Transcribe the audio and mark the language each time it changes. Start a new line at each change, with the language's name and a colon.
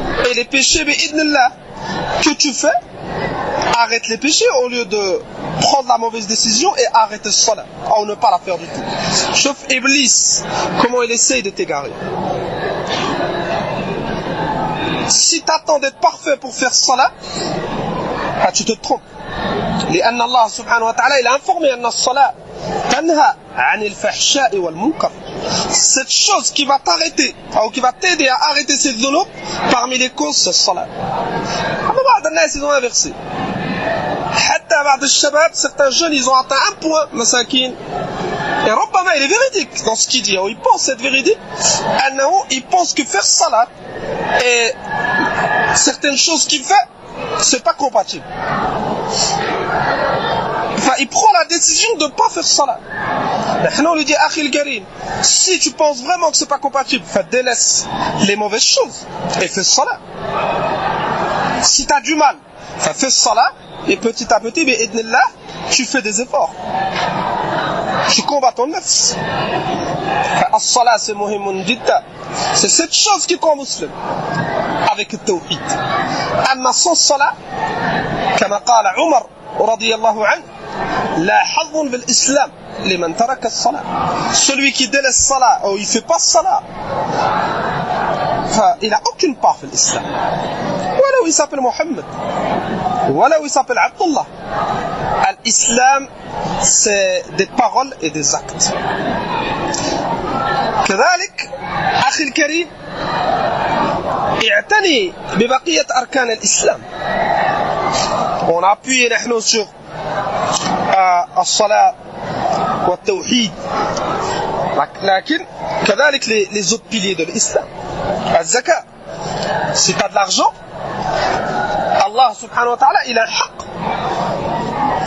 French: Et les péchés, bi'idnillah, que tu fais, arrête les péchés au lieu de prendre la mauvaise décision et arrêter le salat, ou ne pas la faire du tout. Sauf Iblis, comment il essaye de t'égarer. Si tu attends d'être parfait pour faire salat, tu te trompes.
Arabic: لأن الله سبحانه وتعالى
French: il a informé
Arabic: أن الصلاة تنهى عن الفحشاء والمنكر.
French: Cette chose qui va t'arrêter ou qui va t'aider à arrêter ces dhunub, parmi les causes c'est le salat.
Arabic: بعض الناس
French: ils ont inversé.
Arabic: حتى بعض الشباب,
French: certains jeunes ils ont atteint un point
Arabic: مساكين.
French: Et
Arabic: ربما
French: il est véridique dans ce qu'il dit, ou il pense être véridique, il pense que faire salat et certaines choses qu'il fait, c'est pas compatible. Enfin, il prend la décision de ne pas faire salat. On lui dit, Akhil Karim, si tu penses vraiment que c'est pas compatible, délaisse les mauvaises choses et fais salat. Si tu as du mal, fais salat et petit à petit, bi'idnillah, tu fais des efforts. Tu combats ton nafs. As-salat c'est
Arabic: muhimun jidda.
French: C'est cette chose qui rend musulman avec le tawhid. Amma sans salat, comme
Arabic: قال عمر رضي الله عنه, لا حظ بالإسلام لمن ترك الصلاة.
French: Celui qui délaisse salat ou il fait pas salat, il a aucune part
Arabic: في
French: l'islam.
Arabic: ولو
French: il s'appelle Mohammed, ولو il s'appelle Abdullah. L'islam c'est des paroles et des actes.
Arabic: كذلك أخي الكريم, اعتني ببقية أركان الإسلام.
French: On a appuyé
Arabic: نحن
French: sur
Arabic: الصلاة والتوحيد, لكن كذلك
French: les autres piliers de l'islam.
Arabic: الزكاة,
French: si tu as de l'argent, Allah subhanahu wa ta'ala il a un haq.